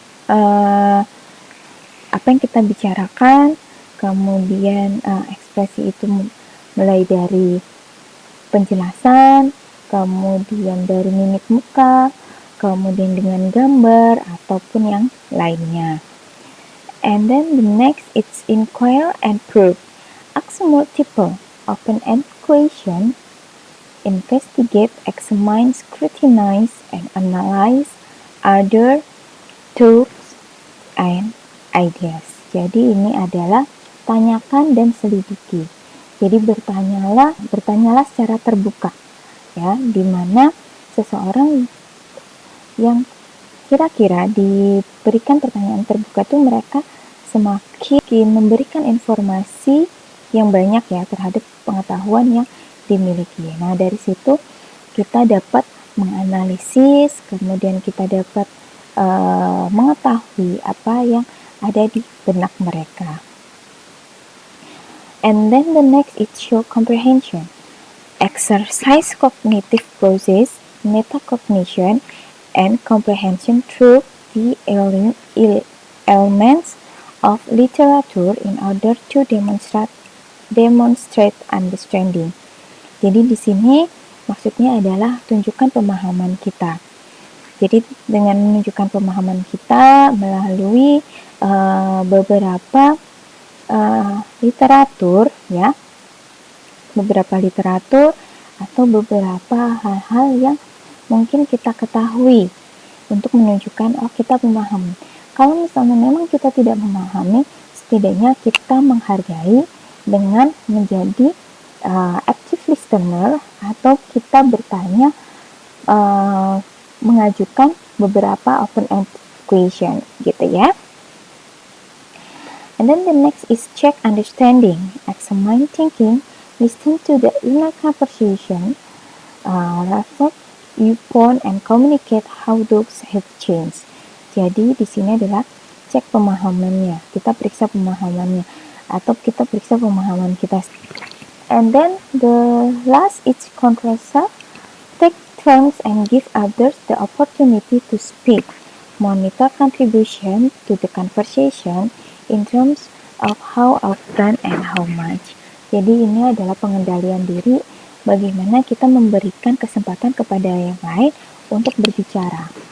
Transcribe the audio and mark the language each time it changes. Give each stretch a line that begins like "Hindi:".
Indonesian: apa yang kita bicarakan, kemudian ekspresi itu mulai dari penjelasan, kemudian dari mimik muka, kemudian dengan gambar, ataupun yang lainnya.
English: And then the next is inquire and prove. Ask multiple open-end questions, investigate, examine, scrutinize, and analyze other tools and ideas.
Indonesian: Jadi ini adalah tanyakan dan selidiki. Jadi bertanyalah secara terbuka, ya, di mana seseorang yang kira-kira diberikan pertanyaan terbuka itu mereka semakin memberikan informasi yang banyak ya terhadap pengetahuan yang dimiliki. Nah, dari situ kita dapat menganalisis, kemudian kita dapat mengetahui apa yang ada di benak mereka.
English: And then the next is show comprehension. Exercise cognitive process, metacognition, and comprehension through the elements of literature in order to demonstrate understanding.
Indonesian: Jadi di sini maksudnya adalah tunjukkan pemahaman kita. Jadi dengan menunjukkan pemahaman kita melalui beberapa literatur, ya, beberapa literatur atau beberapa hal-hal yang mungkin kita ketahui untuk menunjukkan kita memahami. Kalau misalnya memang kita tidak memahami, setidaknya kita menghargai dengan menjadi active listener atau kita bertanya, mengajukan beberapa open-end question gitu ya.
English: And then the next is check understanding, examine thinking, listen to the inner conversation, reflect viewpoint, and communicate how those have changed.
Indonesian: Jadi di sini adalah cek pemahamannya, kita periksa pemahamannya, atau kita periksa pemahaman kita.
English: And then the last is contrast, take turns and give others the opportunity to speak. Monitor contribution to the conversation in terms of how often and how much.
Indonesian: Jadi ini adalah pengendalian diri, bagaimana kita memberikan kesempatan kepada yang lain untuk berbicara.